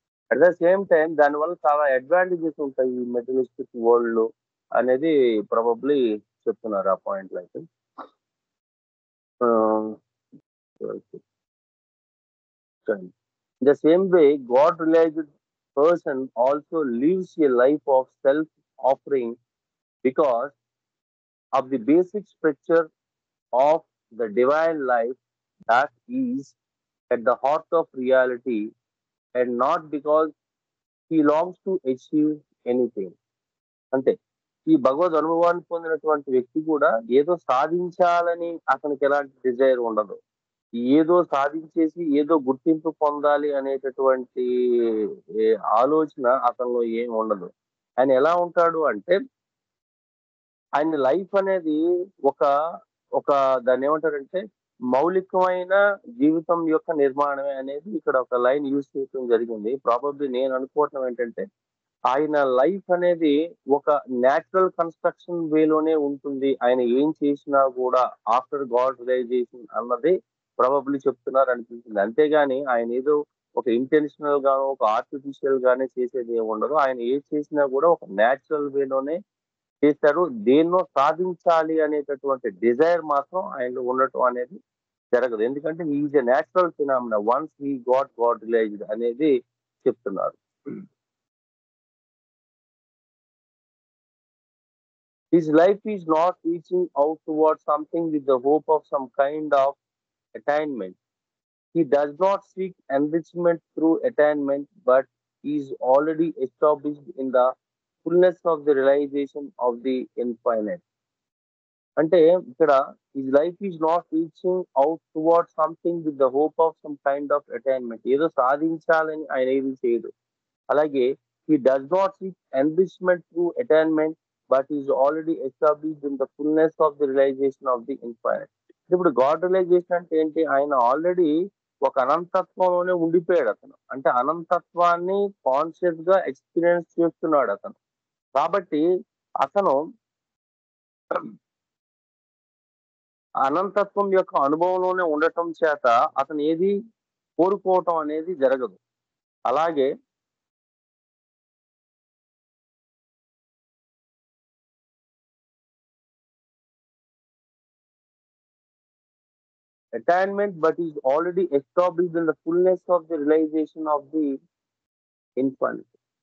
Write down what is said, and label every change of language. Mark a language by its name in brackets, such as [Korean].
[English] at the same time [Telugu] దానివల్ల చాలా advantages ఉంటాయి ఈ మెటీరియలిస్టిక్ వరల్డ్ లో అనేది ప్రాబబ్లీ చెప్తున్నారు ఆ పాయింట్ అయితే. [English] In the same way, God realized person also lives a life of self-offering because of the basic structure of the divine life that is at the heart of reality, and not because he longs to achieve anything. [Telugu] అంతే, ఈ భగవద్ అనుభవాన్ని పొందినటువంటి వ్యక్తి కూడా ఏదో సాధించాలని అతనికి ఎలాంటి డిజైర్ ఉండదు. ఏదో సాధించేసి ఏదో గుర్తింపు పొందాలి అనేటటువంటి ఆలోచన అతనిలో ఏం ఉండదు. ఆయన ఎలా ఉంటాడు అంటే, ఆయన లైఫ్ అనేది ఒక ఒక దాన్ని ఏమంటారంటే మౌలికమైన జీవితం యొక్క నిర్మాణమే అనేది ఇక్కడ ఒక లైన్ యూజ్ చేయడం జరిగింది. ప్రాబబ్లీ నేను అనుకోవటం ఏంటంటే, ఆయన లైఫ్ అనేది ఒక న్యాచురల్ కన్స్ట్రక్షన్ వేలోనే ఉంటుంది. ఆయన ఏం చేసినా కూడా ఆఫ్టర్ గాడ్ రియలైజేషన్ అన్నది ప్రాబబ్లీ చెప్తున్నారు అనిపించింది. అంతేగాని ఆయన ఏదో ఒక ఇంటెన్షనల్ గానో ఒక ఆర్టిఫిషియల్ గానే చేసేది ఏమి ఉండదు. ఆయన ఏది చేసినా కూడా ఒక న్యాచురల్ వేలోనే చేశారు. దేన్నో సాధించాలి అనేటటువంటి డిజైర్ మాత్రం ఆయనలో ఉండటం అనేది జరగదు. ఎందుకంటే [English] is a natural phenomena once he God realized [Telugu] అనేది చెప్తున్నారు. [English] His life is not reaching out towards something with the hope of some kind of attainment. He does not seek enrichment through attainment, but is already established in the fullness of the realization of the infinite. [Telugu] అంటే ఇక్కడ [English] his life is not reaching out towards something with the hope of some kind of attainment. [Telugu] ఏదో సాధించాలని ఆయన ఏది చేయడు. అలాగే [English] he does not seek enrichment through attainment, but is already established in the fullness of the realization of the infinite. [Telugu] ఇప్పుడు God realization అంటే ఏంటి? ఆయన ఆల్రెడీ ఒక అనంతత్వంలోనే ఉండిపోయాడు అతను. అంటే అనంతత్వాన్ని కాన్షియస్ గా ఎక్స్పీరియన్స్ చేస్తున్నాడు అతను. కాబట్టి అతను అనంతత్వం యొక్క అనుభవంలోనే ఉండటం చేత అతను ఏది కోరుకోవటం అనేది జరగదు. అలాగే [English] attainment, but is already established in the fullness of the realization of the infinite.